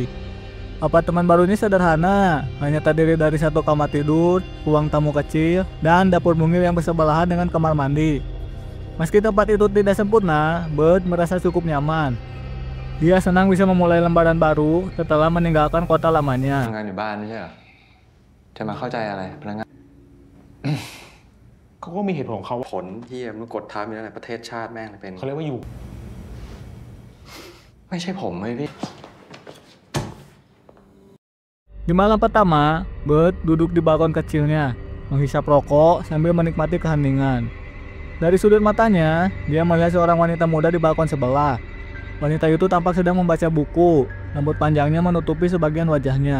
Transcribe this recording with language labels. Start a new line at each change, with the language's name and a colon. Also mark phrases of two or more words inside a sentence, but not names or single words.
Indonesian: Apartemen barunya sederhana, hanya terdiri dari satu kamar tidur, ruang tamu kecil, dan dapur mungil yang bersebelahan dengan kamar mandi. Meski tempat itu tidak sempurna, Bud merasa cukup nyaman. Dia senang bisa memulai lembaran baru setelah meninggalkan kota lamanya.
Thai: ทำงานอยู่บ้านไม่ใช่เหรอจะมาเข้าใจอะไรพนักงาน เขาก็มีเหตุผลของเขา ผลที่มันกดทับอยู่นั่นแหละประเทศชาติแม่งเป็น เขาเรียกว่าอยู่ ไม่ใช่ผมเลยพี่
Indonesian: Di malam pertama, Bud duduk di balkon kecilnya, menghisap rokok sambil menikmati keheningan. Dari sudut matanya, dia melihat seorang wanita muda di balkon sebelah. Wanita itu tampak sedang membaca buku, rambut panjangnya menutupi sebagian wajahnya.